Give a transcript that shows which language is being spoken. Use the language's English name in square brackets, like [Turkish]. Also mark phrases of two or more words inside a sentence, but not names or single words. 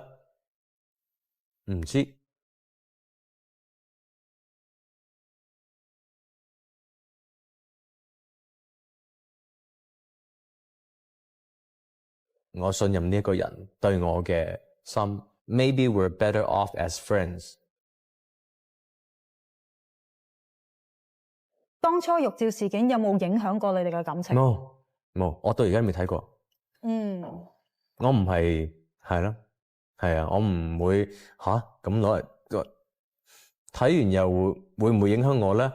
[Cantonese] 唔知。我信任呢一個人對我嘅心。 [English] Maybe we're better off as friends。 [Cantonese] 當初玉照事件有冇影響過你哋嘅感情？冇，我到而家未睇過。我唔係咯，係啊，我唔會咁攞嚟睇完又會唔會影響我咧？